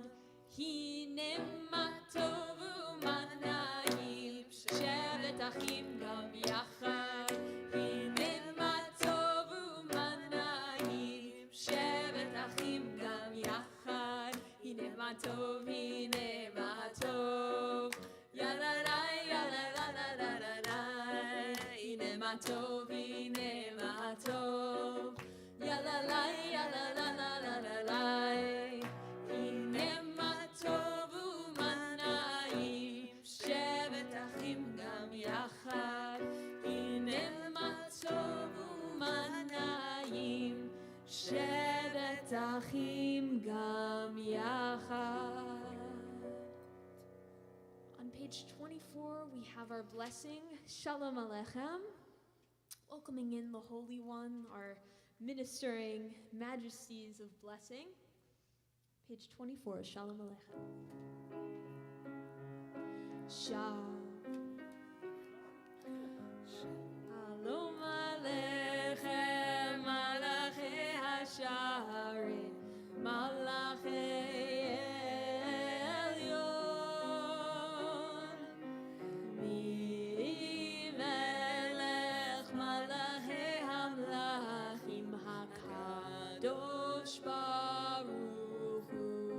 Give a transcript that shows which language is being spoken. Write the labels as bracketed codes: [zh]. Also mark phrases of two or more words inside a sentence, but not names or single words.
[he] הנה מה טוב ומה נעים שבת אחים גם יחד. הנה מה טוב ומה נעים שבת אחים גם יחד. הנה מה טוב הנה מה טוב, ya la la ya la la la la la la. הנה מה טוב הנה מה טוב, ya la la ya la la la la la la. הנה מה טוב ומה נעים שבת אחים גם יחד. הנה מה טוב ומה נעים שבת אחים גם יחד. [en] On page 24, we have our blessing, Shalom Aleichem, welcoming in the Holy One, our ministering majesties of blessing. Page 24, [he] שלום עליכם. שלום עליכם מלאכי השרת מלאכי עליון ממלך מלכי המלכים הקדוש ברוך הוא,